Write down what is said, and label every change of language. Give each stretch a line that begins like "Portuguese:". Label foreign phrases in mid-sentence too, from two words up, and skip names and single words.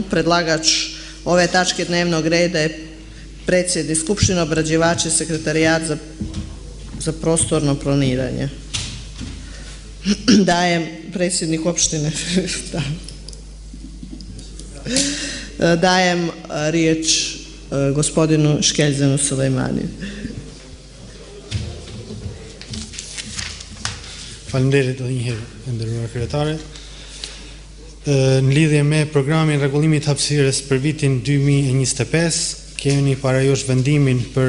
Serbian: Predlagač ove tačke dnevnog reda je predsjednik Skupštine, obrađivač i sekretarijat za prostorno planiranje. Dajem predsjednik opštine. Dajem riječ gospodinu Škeljzenu Sulejmaniju.
Albanian: Faleminderit edhe një herë, nderuar kryetare. Në lidhje me programin rregullimit hapësirës për vitin 2025, kemi para jush vendimin për